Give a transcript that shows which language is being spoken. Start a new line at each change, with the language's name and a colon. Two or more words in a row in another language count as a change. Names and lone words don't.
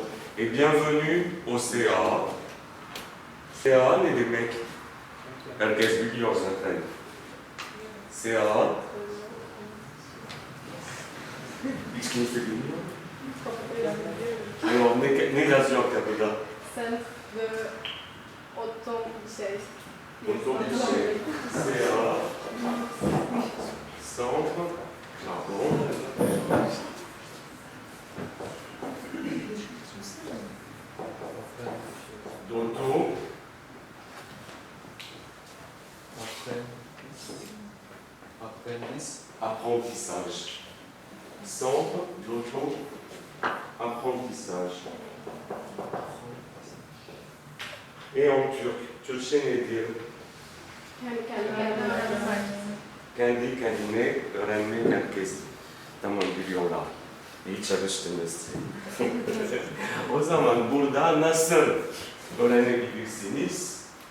French: et bienvenue au CA.
Turkish: CA ne demek herkes biliyor zaten. CA hiç kimse bilmiyor. Alors ne yazıyor kapıda?
French: Centre de automne şey. Autobüse. CA Centre. Pardon. D'auto. Apprentissage. Centre d'auto-apprentissage. Et en turc,
Turkish: Türkçe nedir? Kendi kendine öğrenme merkezi. Tamam biliyorlar. İyi çalıştınız. O zaman burada nasıl öğrenebilirsiniz?